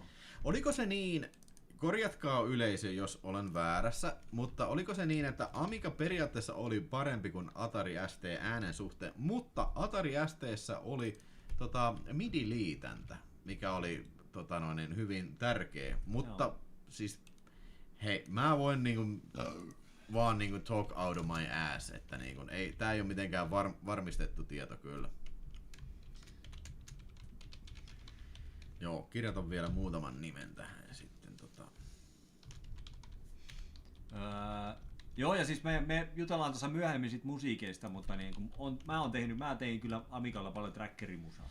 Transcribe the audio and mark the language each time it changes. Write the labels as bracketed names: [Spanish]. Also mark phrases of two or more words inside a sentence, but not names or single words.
[Finnish] Oliko se niin, korjatkaa yleisö, jos olen väärässä, mutta oliko se niin, että Amiga periaatteessa oli parempi kuin Atari ST äänen suhteen, mutta Atari ST:ssä oli MIDI-liitäntä, mikä oli hyvin tärkeä, mutta siis hei, mä voin vaan niinku [English] talk out of my ass, [Finnish] että niinku, tää ei ole mitenkään varmistettu tieto kyllä. Joo, kirjoitan vielä muutaman nimen tähän ja sitten Joo, ja siis me jutellaan tuossa myöhemmin sit musiikeista, mutta niin kun mä tein kyllä Amigalla paljon trackerimusaa.